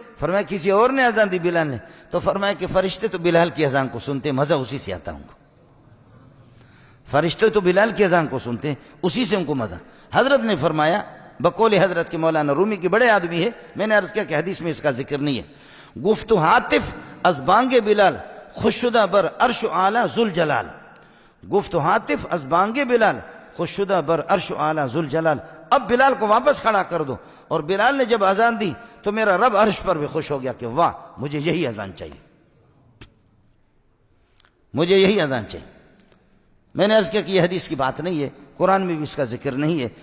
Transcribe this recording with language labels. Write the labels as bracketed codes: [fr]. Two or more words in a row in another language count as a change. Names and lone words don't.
[ur] فرمایا کسی اور نے اذان دی، بلال نے۔ تو فرمایا کہ فرشتے تو بلال کی اذان کو سنتے، مزہ اسی سے آتا ان کو۔ فرشتے تو بلال کی اذان کو سنتے ہیں، اسی سے ان کو مزہ۔ حضرت نے فرمایا بقول حضرت کے مولانا رومی کے بڑے آدمی ہے، میں نے عرض کیا کہ حدیث میں اس کا ذکر نہیں ہے، [fa] گفت حاطف از بانگ بلال خوششدہ بر عرش اعلی ذوالجلال، گفت حاطف از بانگ بلال خوششدہ بر عرش اعلی ذوالجلال۔ [ur] اب بلال کو واپس کھڑا کر دو۔ اور بلال نے جب اذان دی تو میرا رب عرش پر بھی خوش ہو گیا کہ واہ مجھے یہی اذان چاہیے، مجھے یہی اذان چاہیے۔ میں نے عرض کیا کہ یہ حدیث کی بات نہیں ہے، قرآن میں بھی اس کا ذکر نہیں ہے۔